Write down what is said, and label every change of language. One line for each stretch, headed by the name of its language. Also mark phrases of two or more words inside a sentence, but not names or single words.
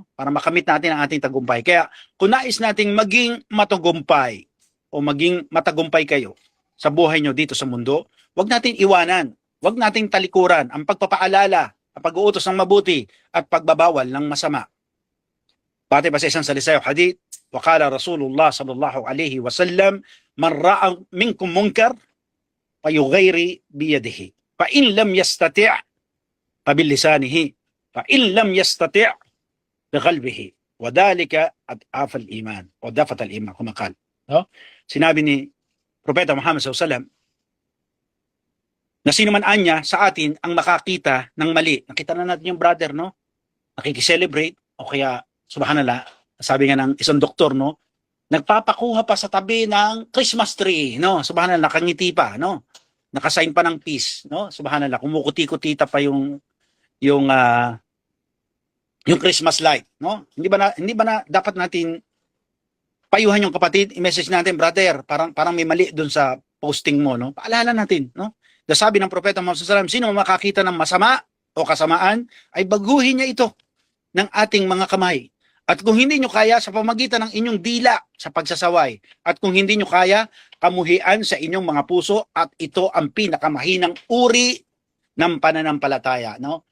Filipino: Para makamit natin ang ating tagumpay. Kaya kung nais nating maging matagumpay o maging matagumpay kayo sa buhay nyo dito sa mundo, wag natin iwanan, wag nating talikuran ang pagpapaalala, ang pag-uutos ng mabuti at pagbabawal ng masama. Pati pa sa isang salisayo hadith,
Arabic: وقال رسول الله صلى الله عليه وسلم من رأى منكم منكر فيغيره بيده. فإن لم يستطع فبلسانه. فإن لم يستطع بقلبه. وذلك أضعف الإيمان. O dafat al-iman, kumakal.
Filipino: No? Sinabi ni Propeta Muhammad
Arabic: صلى الله عليه وسلم
Filipino: na sino man anya sa atin ang makakita ng mali. Nakita na natin yung brother, no? Nakikiselebrate o kaya subhanallah, sabi nga ng isang doktor, no? Nagpapakuha pa sa tabi ng
English: Christmas tree,
Filipino: no? Subhanallah, nakangiti pa, no? Nakasign pa ng peace, no? Subhanallah, kumukuti-kutita pa yung
English: Christmas light,
Filipino: no? Hindi ba na dapat natin payuhan yung kapatid, i-message natin, brother, parang may mali doon sa posting mo, no? Paalala natin, no? Sabi ng Propeta Muhammad
Arabic: صلى الله عليه وسلم,
Filipino: sino makakita ng masama o kasamaan ay baguhin niya ito ng ating mga kamay. At kung hindi nyo kaya, sa pamagitan ng inyong dila sa pagsasaway. At kung hindi nyo kaya, kamuhian sa inyong mga puso at ito ang pinakamahinang uri ng pananampalataya, no?